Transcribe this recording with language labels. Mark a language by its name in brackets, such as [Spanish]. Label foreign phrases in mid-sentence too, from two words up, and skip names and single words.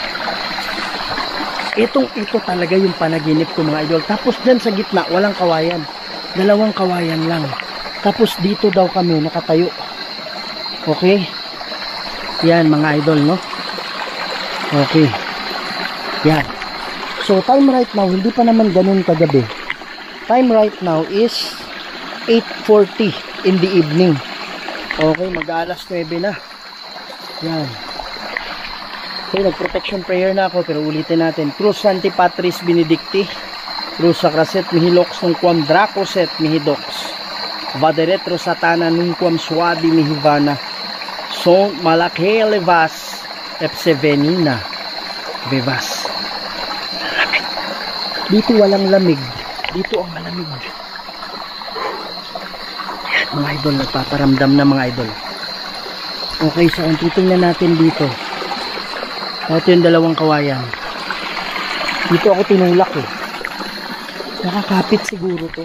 [Filipino] Ito talaga yung panaginip ko mga idol. Tapos dyan sa gitna walang kawayan, dalawang kawayan lang. Tapos dito daw kami nakatayo. Okay, yan mga idol, no? Okay, yan. [English] So time right now, [Filipino] hindi pa naman ganun kagabi. [English] Time right now is 8:40 in the evening. [Filipino] Okay, mag-alas 9 na. Yan. Okay, nag- [English] protection prayer [Filipino] na ako, pero ulitin natin. [Latin] Cruz Sancti Patris Benedicti, Cruz Sacraset mihi lox nunquam dracoset mihi dox, Vaderetro Satana nunquam suadi mihi vana, Son malakhe levas epsevenina bevas. [Filipino] Dito walang lamig. Dito ang malamig. Mga idol, nagpaparamdam na mga idol. Okay, so ang titingnan natin dito. Ito yung dalawang kawayan. Dito ako tinulak Nakakapit siguro to.